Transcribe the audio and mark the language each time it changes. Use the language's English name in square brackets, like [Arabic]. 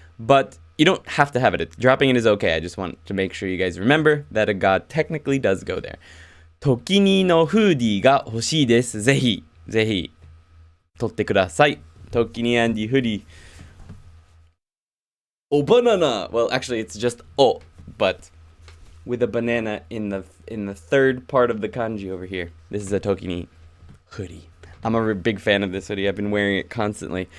[English] But you don't have to have it. Dropping it is okay. I just want to make sure you guys remember that a ga technically does go there. [Japanese] 時にのフーディーが欲しいです。ぜひ取ってください。 [English] 時に and hoodie. Oh, banana. Well, actually, it's just o, but with a banana in the third part of the kanji over here. This is a Tokini hoodie. I'm a big fan of this hoodie. I've been wearing it constantly.